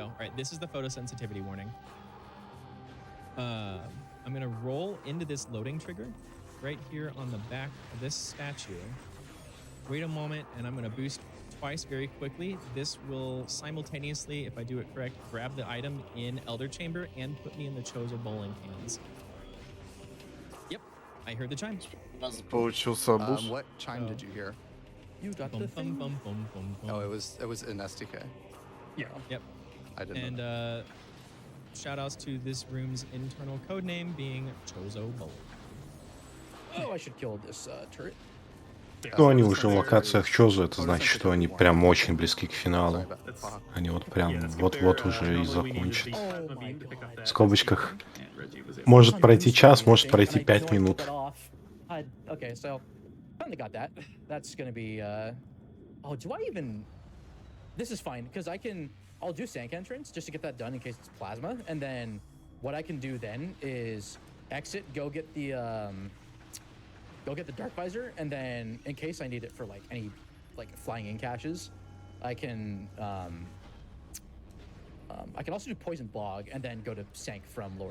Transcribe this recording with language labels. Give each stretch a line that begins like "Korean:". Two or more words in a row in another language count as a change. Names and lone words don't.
English: All right, this is the photosensitivity warning. I'm going to roll into this loading trigger right here on the back of this statue. Wait a moment, and I'm going to boost twice very quickly. This will simultaneously, if I do it correct, grab the item in Elder Chamber and put me in the Chozo bowling hands. Yep, I heard the chime.
Russian: Получился буш.
English: what chime did you hear? You got Bum, the bum, thing. bum, bum, bum, bum. Oh, it was in SDK. Yep. I didn't. And know shout outs to this room's internal code name being Chozo Bowling. Oh, I should kill this turret.
Russian: Ну, они уже в локациях Чозу, это значит, что они прям очень близки к финалу. Они вот прям вот-вот уже и закончат. В скобочках. Может пройти час, может пройти 5 минут.
English: Okay, so finally got that. That's gonna be. Oh, do I even? This is fine because I'll do Sank entrance just to get that done in case it's plasma, and then what I can do then is exit, go get the dark visor, and then in case I need it for like any flying in caches, I can also do poison bog and then go to Sank from lower Torvis.